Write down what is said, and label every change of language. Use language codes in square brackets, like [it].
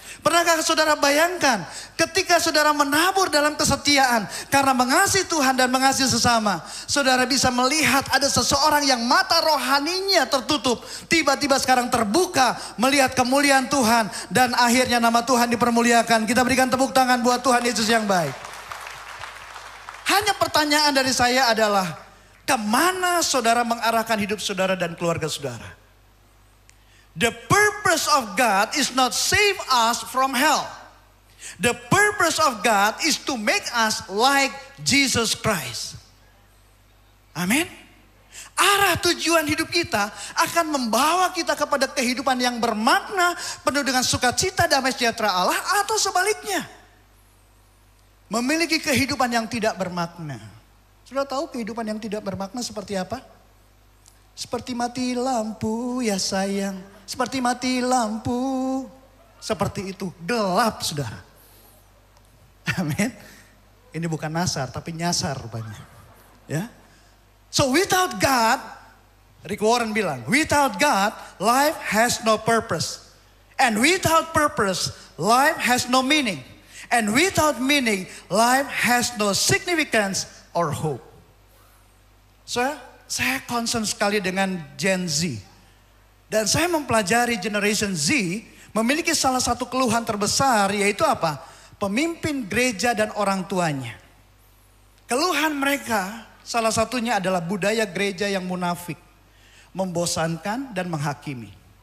[id] Pernahkah saudara bayangkan ketika saudara menabur dalam kesetiaan karena mengasihi Tuhan dan mengasihi sesama, saudara bisa melihat ada seseorang yang mata rohaninya tertutup, tiba-tiba sekarang terbuka melihat kemuliaan Tuhan dan akhirnya nama Tuhan dipermuliakan. Kita berikan tepuk tangan buat Tuhan Yesus yang baik. Hanya pertanyaan dari saya adalah, kemana saudara mengarahkan hidup saudara dan keluarga saudara? [en] The purpose of God is not save us from hell. The purpose of God is to make us like Jesus Christ. [id] Amin. Arah tujuan hidup kita akan membawa kita kepada kehidupan yang bermakna, penuh dengan sukacita, damai sejahtera Allah, atau sebaliknya. Memiliki kehidupan yang tidak bermakna. Sudah tahu kehidupan yang tidak bermakna seperti apa? Seperti mati lampu ya sayang. Seperti mati lampu. Seperti itu. Gelap saudara. Amin. Ini bukan nasar tapi nyasar rupanya. [en] Ya. So without God, Rick Warren bilang, without God life has no purpose. And without purpose life has no meaning. And without meaning life has no significance or hope. [id] So saya concern sekali dengan Gen Z. Dan saya mempelajari generation Z memiliki salah satu keluhan terbesar, yaitu apa? Pemimpin gereja dan orang tuanya. Keluhan mereka salah satunya adalah budaya gereja yang munafik, membosankan dan menghakimi.